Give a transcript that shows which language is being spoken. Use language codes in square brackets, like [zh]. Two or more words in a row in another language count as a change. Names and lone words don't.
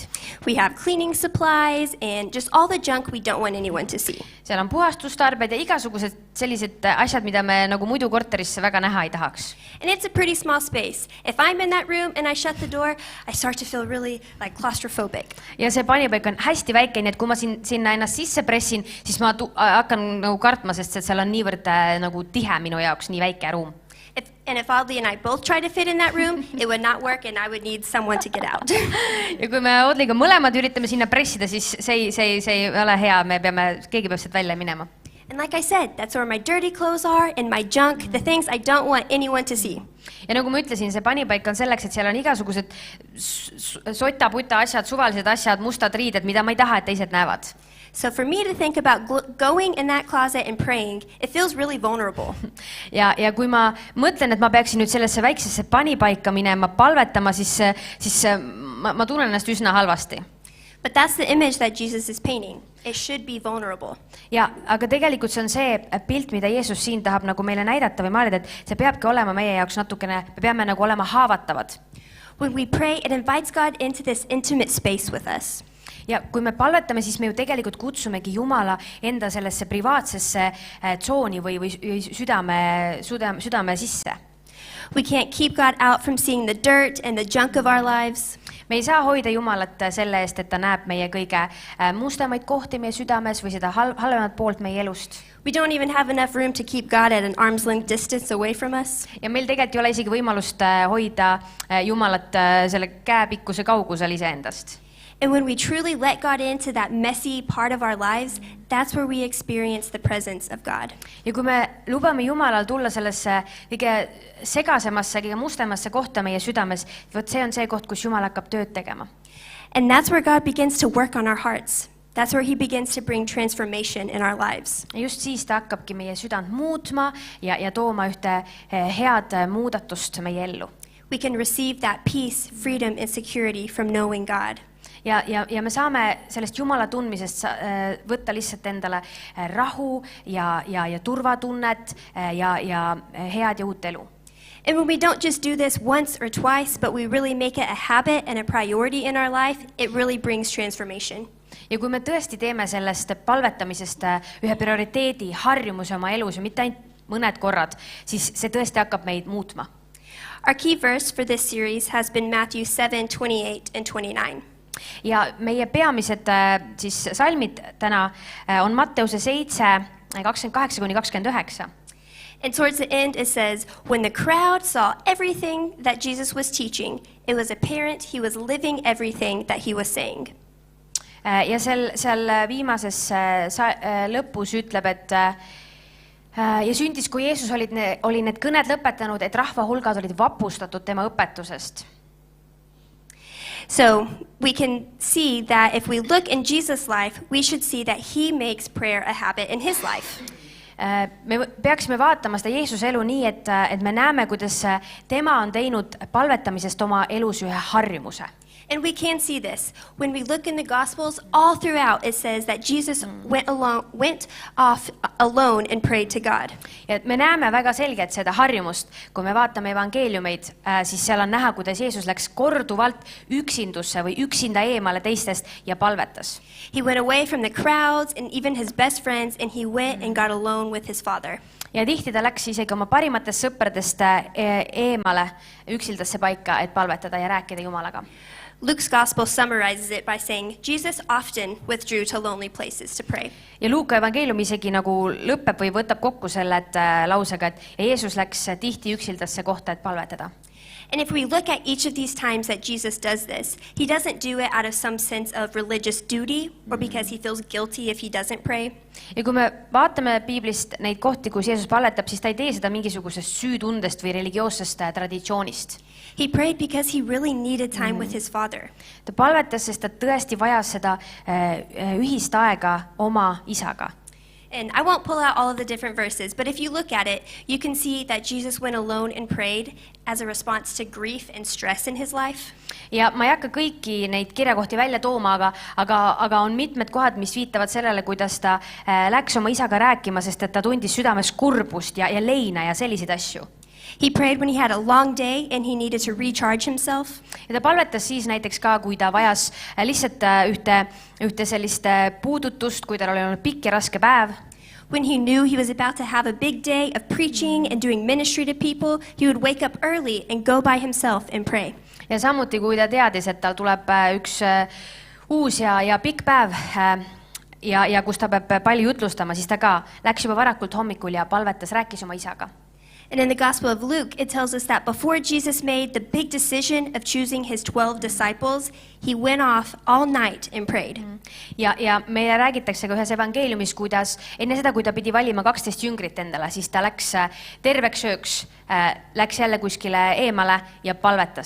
[en] We have cleaning supplies and just all the junk we don't want anyone to see. [et] Seal on puhastustarbed ja igasugused sellised asjad, mida me nagu muidu korterisse väga näha ei tahaks. [en] And it's a pretty small space. If I'm in that room and I shut the door, I start to feel really like claustrophobic. [et] Ja see panipaik on hästi väike, nii et kui ma sinna ennast sisse pressin, siis ma hakkan nagu kartma, sest seal on niivõrd nagu tihe minu jaoks, nii väike ruum. [en] And if Audley and I both try to fit in that room, it would not work and I would need someone to get out. [et] Ja kui me Audleyga mõlemad üritame sinna pressida, siis see ei ole hea, keegi peab sealt välja minema. [en] And like I said, that's where my dirty clothes are and my junk, the things I don't want anyone to see. [et] Ja nagu ma ütlesin, see panipaik on selleks, et seal on igasugused sota-puta asjad, suvalised asjad, mustad riided, mida ma ei taha, et teised näevad. [en] So for me to think about going in that closet and praying, it feels really vulnerable. [et] Ja kui ma mõtlen, et ma peaksin nüüd sellesse väiksesse panipaika minema, palvetama, siis ma tunnen ennast üsna halvasti. [en] But that's the image that Jesus is painting. It should be vulnerable. [et] Ja, aga tegelikult see on see pilt, mida Jeesus siin tahab nagu meile näidata või maalida, et see peabki olema meie jaoks natukene, me peame nagu olema haavatavad. [en] When we pray, it invites God into this intimate space with us. [et] Ja kui me palvetame, siis me ju tegelikult kutsumegi Jumala enda sellesse privaatsesse tsooni või südame sisse. [en] We can't keep God out from seeing the dirt and the junk of our lives. [et] Me ei saa hoida Jumalat selle eest, et ta näeb meie kõige mustamaid kohti meie südames või seda halvemat poolt meie elust. [en] We don't even have enough room to keep God at an arm's length distance away from us. [et] Ja meil tegelikult ei ole isegi võimalust hoida Jumalat selle käepikkuse kaugusel iseendast. [en] And when we truly let God into that messy part of our lives, that's where we experience the presence of God. [et] Ja kui me lubame Jumalal tulla sellesse kõige segasemasse, kõige mustemasse kohta meie südames, võt see on see koht, kus Jumal hakkab tööd tegema. [en] And that's where God begins to work on our hearts. That's where he begins to bring transformation in our lives. [et] Just siis ta hakkabki meie südant muutma ja tooma ühte head muudatust meie ellu. [en] We can receive that peace, freedom and security from knowing God. [et] ja me saame sellest Jumala tundmisest võtta lihtsalt endale rahu ja turvatunnet ja head ja uut elu. [en] And when we don't just do this once or twice, but we really make it a habit and a priority in our life, it really brings transformation. [et] Ja kui me tõesti teeme sellest palvetamisest ühe prioriteedi, harjumuse oma elus ja mitte ainult mõned korrad, siis see tõesti hakkab meid muutma. [en] Our key verse for this series has been Matthew 7:28 and 29. [et] Ja meie peamised siis salmid täna on Matteuse 7:28-29. [en] And towards the end it says, when the crowd saw everything that Jesus was teaching, it was apparent he was living everything that he was saying. [et] Ja seal viimases lõpus ütleb, et ja sündis, kui Jeesus oli need kõned lõpetanud, et rahva hulgad olid vapustatud tema õpetusest. [en] So we can see that if we look in Jesus' life, we should see that he makes prayer a habit in his life. [et] Me peaksime vaatama seda Jeesuse elu nii, et me näeme, kuidas tema on teinud palvetamisest oma elus ühe harjumuse. [en] And we can see this. When we look in the Gospels, all throughout it says that Jesus went off alone and prayed to God. [et] Ja me näeme väga selgelt seda harjumust. Kui me vaatame evangeeliumeid, siis seal on näha, kuidas Jeesus läks korduvalt üksindusse või üksinda eemale teistest ja palvetas. [en] He went away from the crowds and even his best friends, and he went and got alone with his Father. [et] Ja tihti ta läks isegi oma parimatest sõpradest eemale üksildasse paika, et palvetada ja rääkida Jumalaga. [en] Luke's gospel summarizes it by saying, Jesus often withdrew to lonely places to pray. [et] Ja Luuka evangeelium isegi nagu lõpeb või võtab kokku selle lausega, et Jeesus läks tihti üksildasse kohta, et palvetada. [en] And if we look at each of these times that Jesus does this, he doesn't do it out of some sense of religious duty or because he feels guilty if he doesn't pray. [et] Ja kui me vaatame Piiblist neid kohti, kus Jeesus palvetab, siis ta ei tee seda mingisugusest süütundest või religioossest traditsioonist. [en] He prayed because he really needed time with his Father. [et] Ta palvetas, sest ta tõesti vajas seda ühist aega oma isaga. [en] And I won't pull out all of the different verses, but if you look at it, you can see that Jesus went alone and prayed as a response to grief and stress in his life. [et] Ja ma ei hakka kõiki neid kirjakohti välja tooma, aga on mitmed kohad, mis viitavad sellele, kuidas ta läks oma isaga rääkima, sest et ta tundis südames kurbust ja leina ja selliseid asju. [en] He prayed when he had a long day and he needed to recharge himself. [et] Ja ta palvetas siis näiteks ka, kui ta vajas lihtsalt ühte sellist puudutust, kui tal oli olnud pikk ja raske päev. [en] When he knew he was about to have a big day of preaching and doing ministry to people, he would wake up early and go by himself and pray. [et] Ja samuti, kui ta teadis, et tal tuleb üks uus ja pikk päev ja kus ta peab palju jutlustama, siis ta ka läks juba varakult hommikul ja palvetas, rääkis oma isaga. [en] And in the Gospel of Luke, it tells us that before Jesus made the big decision of choosing his 12 disciples, he went off all night and prayed. [et] Ja meile räägitakse ka ühes evangeeliumis, kuidas enne seda, kui ta pidi valima 12 jüngrit endale, siis ta läks terveks ööks, läks jälle kuskile eemale ja palvetas.